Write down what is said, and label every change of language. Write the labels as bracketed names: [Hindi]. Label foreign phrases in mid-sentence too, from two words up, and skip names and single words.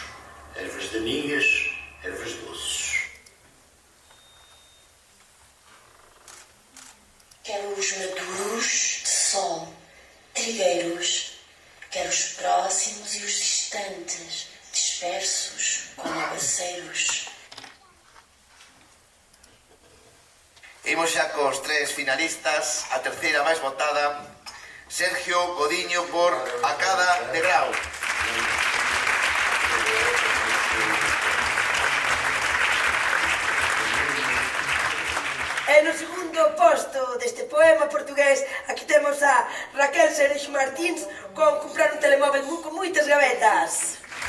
[Portuguese] Ervas daninhas, ervas doces. Quero os maduros de sol, trigueiros. Quero os próximos e os distantes, dispersos como aguaceiros. [Galician] Imos xa cos 3 finalistas, a terceira máis votada, Sergio Godiño por A Cada Degrau. E no segundo posto deste poema portugués, aquí temos a Raquel Sereixo Martins con comprar un telemóvel con moitas gavetas.